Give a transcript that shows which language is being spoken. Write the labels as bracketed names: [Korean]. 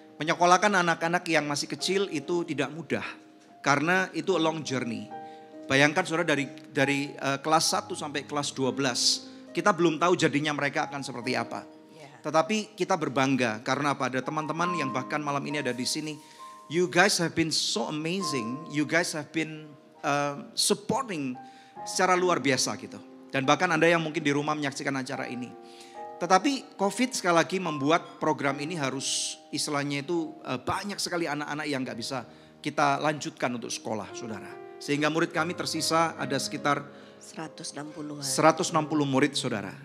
[Indonesian] Menyekolahkan anak-anak yang masih kecil itu tidak mudah. Karena itu [English] a long journey. [Indonesian] Bayangkan saudara dari kelas 1 sampai kelas 12. Kita belum tahu jadinya mereka akan seperti apa. Tetapi kita berbangga karena apa? Ada teman-teman yang bahkan malam ini ada di sini. [English] You guys have been so amazing. You guys have been supporting [Indonesian] secara luar biasa gitu. Dan bahkan Anda yang mungkin di rumah menyaksikan acara ini. Tetapi COVID sekali lagi membuat program ini harus istilahnya itu banyak sekali anak-anak yang gak bisa kita lanjutkan untuk sekolah saudara. Sehingga murid kami tersisa ada sekitar 160 murid saudara.